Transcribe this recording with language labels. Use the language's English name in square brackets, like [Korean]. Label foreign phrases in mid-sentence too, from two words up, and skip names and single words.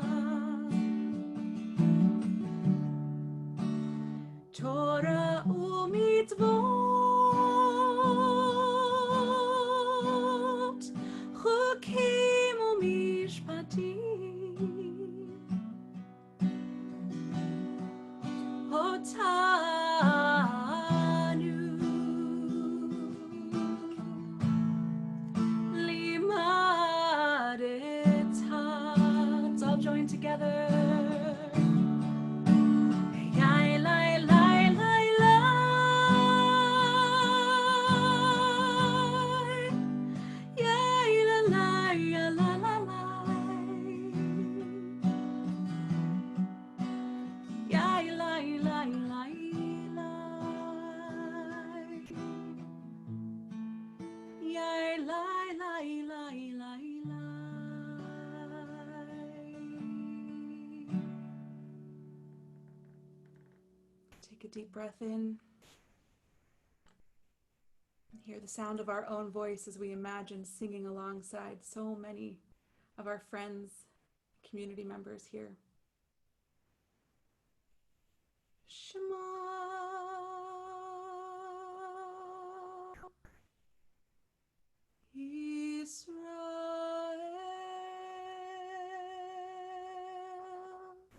[Hebrew] תורה ומצוות, חוקים ומשפטים, אותנו לימדת. [English] Let's all join together. Yai lai lai lai lai. Yai la lai ya la la lai. Yai lai lai lai lai. Yai lai lai lai lai lai. Take a deep breath in. Hear the sound of our own voice as we imagine singing alongside so many of our friends, community members here. [Hebrew] Shema Yisrael,